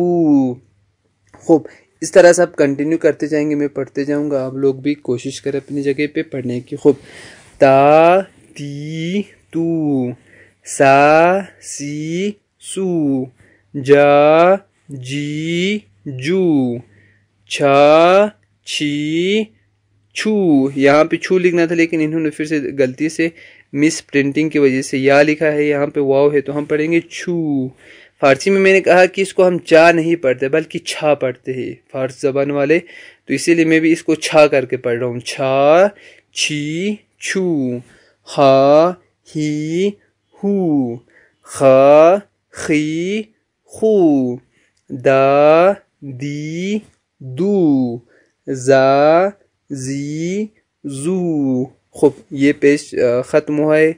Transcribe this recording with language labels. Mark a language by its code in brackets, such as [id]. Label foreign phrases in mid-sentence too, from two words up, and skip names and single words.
[ur] خوب، اس طرح سے آپ کنٹینیو کرتے جائیں گے، میں پڑھتے جاؤں گا، آپ لوگ بھی کوشش کریں اپنی جگہ پہ پڑھنے کی. خوب، تا تی تو، سا سی سو، جا جی جو، چھا چھی چھو. یہاں پہ چھو لکھنا تھا لیکن انہوں نے پھر سے غلطی سے [en] mis printing [ur] کی وجہ سے یا لکھا ہے، یہاں پہ واو ہے تو ہم پڑھیں گے چھو. فارسی میں نے کہا کہ اس کو ہم چا نہیں پڑھتے بلکہ چھا پڑھتے ہیں فارسی زبان والے، تو اسی لیے میں بھی اس کو چھا کر کے پڑھ رہا ہوں. چھا چھی چھو، ہا ہی ہو، خا خی خو، دا دی دو، زا زی زو. خوب، یہ پیج ختم ہوا ہے.